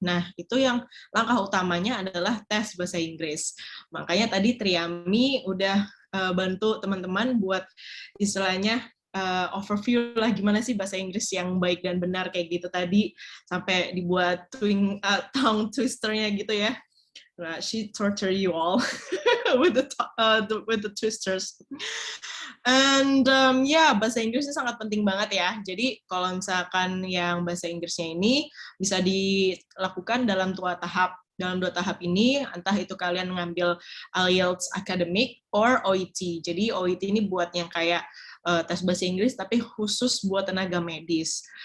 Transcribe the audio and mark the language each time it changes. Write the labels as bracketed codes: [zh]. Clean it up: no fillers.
[id] Nah, itu yang langkah utamanya adalah tes bahasa Inggris. Makanya tadi Triami udah bantu teman-teman buat istilahnya overview lah gimana sih bahasa Inggris yang baik dan benar kayak gitu tadi, sampai dibuat tongue twisternya gitu ya. [en] Nah, she torture you all with the twisters. [id] And bahasa Inggrisnya sangat penting banget ya. Jadi kalau misalkan yang bahasa Inggrisnya ini bisa dilakukan dalam 2 tahap. Dalam 2 tahap ini, entah itu kalian mengambil IELTS Academic or OET. Jadi OET ini buat yang kayak tes bahasa Inggris, tapi khusus buat tenaga medis.